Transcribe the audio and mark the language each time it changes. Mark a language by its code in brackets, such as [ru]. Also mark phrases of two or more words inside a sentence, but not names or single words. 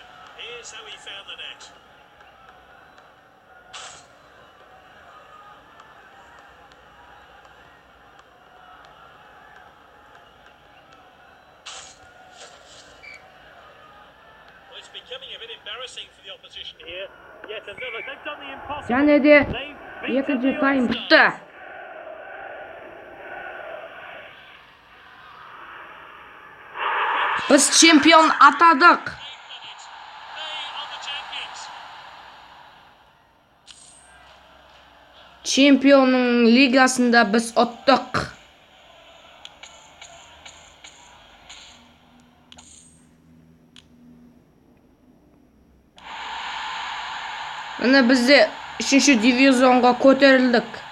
[en] Here's how he found the net. Well, it's becoming a bit embarrassing for the opposition here. Yet another. They've done the impossible. [kk] Және де [en] They've beaten [kk] екінші [en] the [kk] тайм [en] odds. [kk] бітті. Біз чемпион атадық. [en] They are the champions. [kk] Чемпионның лигасында біз ұттық. Міне бізде 3-ші дивизионға көтерілдік.